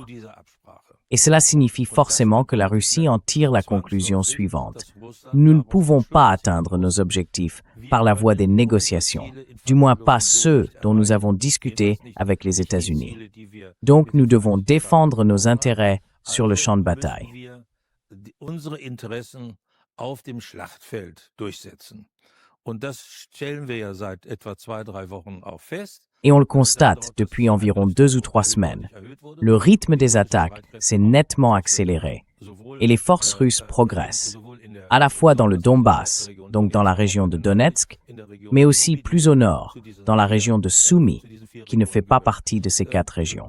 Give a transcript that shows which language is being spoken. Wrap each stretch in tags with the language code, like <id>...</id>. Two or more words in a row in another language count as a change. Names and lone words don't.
<fr>Et cela signifie forcément que la Russie en tire la conclusion suivante. Nous ne pouvons pas atteindre nos objectifs par la voie des négociations, du moins pas ceux dont nous avons discuté avec les États-Unis. Donc nous devons défendre nos intérêts sur le champ de bataille.</fr> <de>Unsere Interessen auf dem Schlachtfeld durchsetzen. Und das stellen wir ja seit etwa 2-3 Wochen auch fest.</de> <fr>Et on le constate depuis environ 2 ou 3 semaines. Le rythme des attaques s'est nettement accéléré et les forces russes progressent, à la fois dans le Donbass, donc dans la région de Donetsk, mais aussi plus au nord, dans la région de Sumy, qui ne fait pas partie de ces 4 régions.</fr>